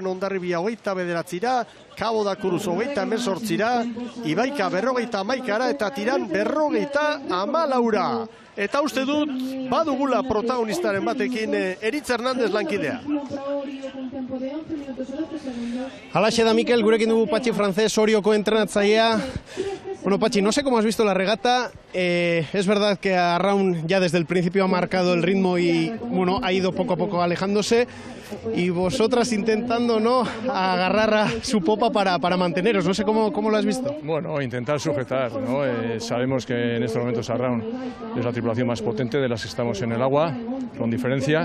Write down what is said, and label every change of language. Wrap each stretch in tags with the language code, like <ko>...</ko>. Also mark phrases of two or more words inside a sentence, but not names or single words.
<eu>Hondarribia 29, Kabo da Kuruz 28, Ibaika 51 eta Tiran 54. Eta uste dut, badugula protagonistaren batekin Eritz Hernández lankidea. Halaxe da, Mikel, gurekin dugu Patxi Francés, Orioko entrenatzailea. Bueno, Patxi,</eu> <es>no sé cómo has visto la regata. Es verdad que Arraun ya desde el principio ha marcado el ritmo y bueno, ha ido poco a poco alejándose. Y vosotras intentando, ¿no?, agarrar a su popa para manteneros. No sé cómo lo has visto. Bueno, intentar sujetar, ¿no? Sabemos que en estos momentos Arraun es la tripulación más potente de las que estamos en el agua, con diferencia.</es>